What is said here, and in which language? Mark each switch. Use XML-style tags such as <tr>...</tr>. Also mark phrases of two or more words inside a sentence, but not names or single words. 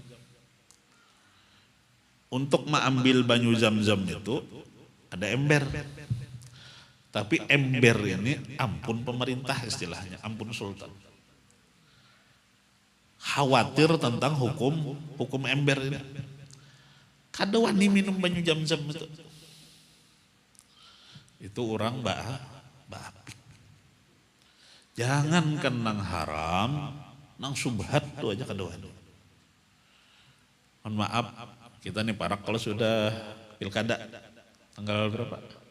<bjn>Untuk mengambil banyu Zamzam itu ada ember. Tapi ember ini ampun pemerintah istilahnya, ampun sultan.</bjn> <id>Khawatir tentang hukum ember ini.</id> <bjn>Kada wani minum banyu Zamzam itu. Itu orang bapik. Jangan nang haram, nang subhat tuh aja kada wani.</bjn> <id>Mohon maaf, kita nih parak kalau sudah pilkada tanggal berapa?</id>